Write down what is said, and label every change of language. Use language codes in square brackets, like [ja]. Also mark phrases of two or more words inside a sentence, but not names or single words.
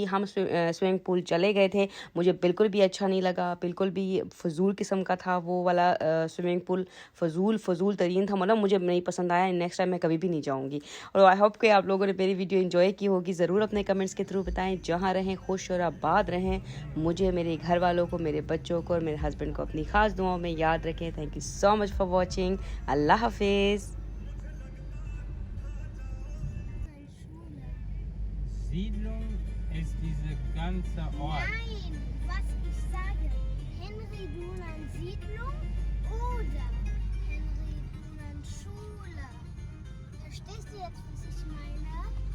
[ur] ہم [en] swimming pool [ur] چلے گئے تھے، مجھے بالکل بھی اچھا نہیں لگا، بالکل بھی فضول قسم کا تھا وہ والا [en] swimming pool. [ur] فضول ترین تھا، مطلب مجھے نہیں پسند آیا. [en] next time [ur] میں کبھی بھی نہیں جاؤں گی. اور [en] I hope [ur] کہ آپ لوگوں نے میری ویڈیو انجوائے کی ہوگی۔ ضرور اپنے کمنٹس کے تھرو بتائیں. جہاں رہیں خوش اور آباد رہیں۔ مجھے، میرے گھر والوں کو، میرے بچوں کو اور میرے ہسبینڈ کو اپنی خاص دعاؤں میں یاد رکھیں. [en] Thank you so much for watching. [ur] اللہ حافظ. [de] Siedlung ist diese ganze Ort. Nein, was ich sage. Henry Dunant Siedlung oder Henry Dunant Schule. Verstehst du jetzt, was ich meine?